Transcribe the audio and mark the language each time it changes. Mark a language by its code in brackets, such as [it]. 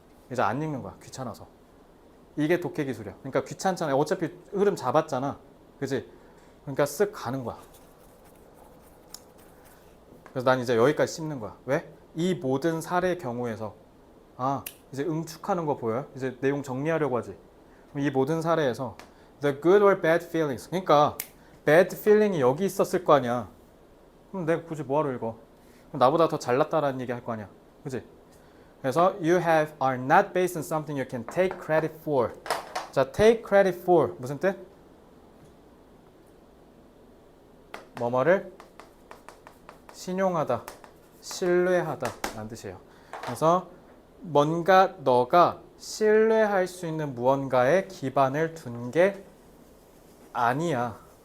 [ko] 이제 안 읽는 거야. 귀찮아서. 이게 독해 기술이야. 그러니까 귀찮잖아. 어차피 흐름 잡았잖아. 그지? 그러니까 쓱 가는 거야. 그래서 난 이제 여기까지 씹는 거야. 왜? 이 모든 사례 경우에서 이제 응축하는 거 보여요? 이제 내용 정리하려고 하지. 이 모든 사례에서 [en] the good or bad feelings. [ko] 그러니까 bad feeling이 여기 있었을 거 아니야. 그럼 내가 굳이 뭐하러 읽어? 그럼 나보다 더 잘났다라는 얘기 할 거 아니야. 그지? 그래서 [en] you are not based on something you can take credit for. [ko] 자, take credit for 무슨 뜻? 뭐뭐를 신용하다, 신뢰하다 라는 뜻이에요. 그래서 뭔가 너가 신뢰할 수 있는 무언가에 기반을 둔 게 아니야.